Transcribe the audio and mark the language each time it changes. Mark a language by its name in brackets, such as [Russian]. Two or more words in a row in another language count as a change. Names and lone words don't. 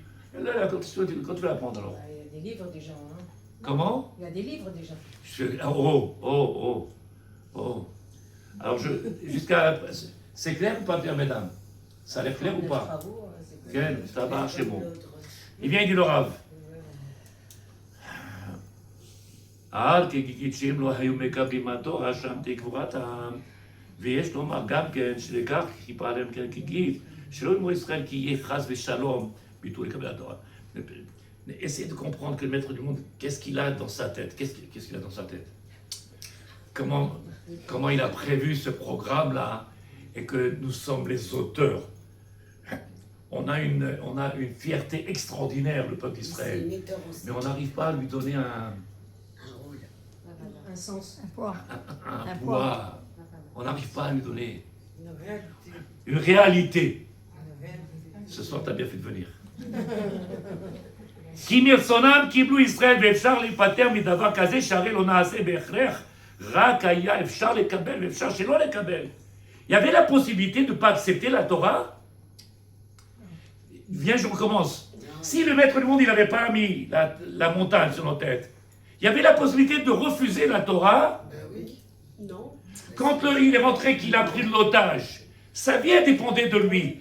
[French] Là, quand tu vas apprendre alors? Il y a des livres déjà. Hein. Comment? Il y a des livres déjà. Alors, jusqu'à. C'est clair ou pas, bien, mesdames? Ça a l'air clair ou pas? Travaux, c'est Quel? Ça marche, c'est bon. Il vient, il dit le Rav. [Hebrew] על כגיגית לא היו מקבלים התורה שם תקבורתם ויש לומר גם כן שלכך חיפה עליהם כגיגית שלא יאמרו ישראל כי יהיה חס ושלום ביטול לקבל התורה. [French] Essayez de comprendre que le maître du monde, qu'est-ce qu'il a dans sa tête? Qu'est-ce qu'il a dans sa tête? Comment il a prévu ce programme-là et que nous sommes les auteurs. On a une fierté extraordinaire, le peuple d'Israël. Mais on n'arrive pas à lui donner un sens. Un poids. Un poids. On n'arrive pas à lui donner une réalité. Ce soir, tu as bien fait de venir. [Hebrew] כי מרצונם קיבלו ישראל ואפשר להיפטר מדבר כזה שהרי לא נעשה בהכרח, רק היה אפשר לקבל ואפשר שלא לקבל. [French] Il y avait la possibilité de ne pas accepter la Torah. Viens, je recommence. Si le maître du monde, il n'avait pas mis la montagne sur nos têtes, il y avait la possibilité de refuser la Torah. Non. Quand il est rentré, qu'il a pris de l'otage, sa vie dépendait de lui.